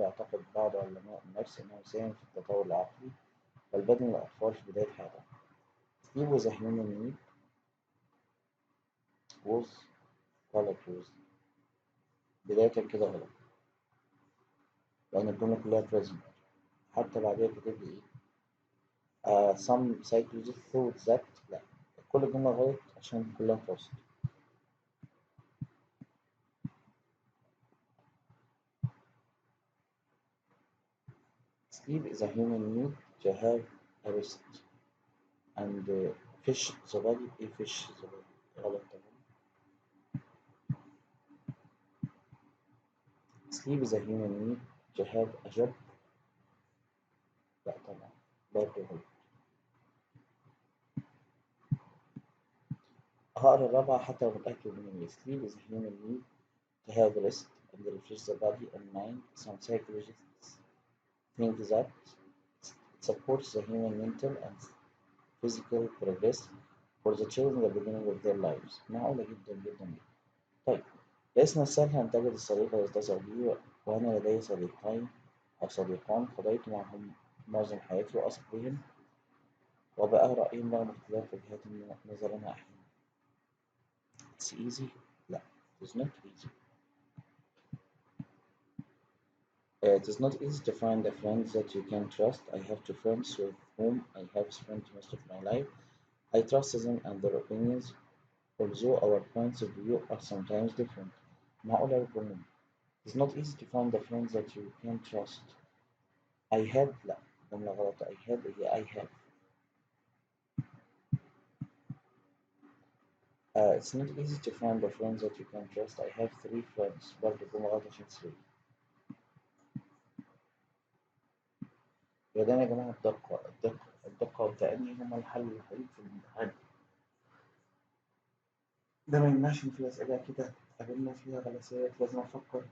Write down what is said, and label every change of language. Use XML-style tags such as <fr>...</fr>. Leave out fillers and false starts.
<ar>يعتقد بعض علماء النفس أنه يساهم في التطور العقلي والبدني للأطفال في بداية حياتهم.</ar> <en>Sleep was a human need.</en> <ar>was غلط. was بداية كده غلط، لأن الجملة كلها present. حتى بعدها بتبدأ إيه؟</ar> <en>some psychologists thought that.</en> <ar>لا، كل الجملة غلط عشان كلها past.</ar> <en>Sleep is a human need to have a rest and fish the body.</en> <ar>إيه</ar> <en>fish the body؟</en> <ar>غلط طبعا.</ar> <en>Sleep is a human need to have a job.</en> <ar>لا طبعا برضه غلط. هقرا الرابعة حتى لو متأكد من إيه.</ar> <en>Sleep is a human need to have rest and refresh the body and mind. Some psychologists think that it supports the human mental and physical progress for the children at the beginning of their lives.</en> <ar>معقولة جدا جدا جدا. طيب ليس من السهل أن تجد الصديق الذي تثق به، وأنا لدي صديقين أو صديقان قضيت معهم معظم حياتي وأثق بهم وبأرى رأيهم رغم اختلاف وجهات نظرنا أحيانا.</ar> <en>It's easy. لا it is not easy. It is not easy to find a friend that you can trust. I have two friends with whom I have spent most of my life. I trust them and their opinions, although our points of view are sometimes different.</en> <ar>معقولة الجملة.</ar> <en>It's not easy to find a friend that you can trust. I had.</en> <ar>لا جملة غلط.</ar> <en>I had هي I have. It's not easy to find a friend that you can trust. I have three friends.</en> <ar>برضه جملة غلط عشان three. يا ده يا جماعة الدقة والتأني هما الحل الوحيد في الامتحان. ده ما يمنعش إن في أسئلة كده قابلنا فيها غلاسات لازم أفكر.</ar>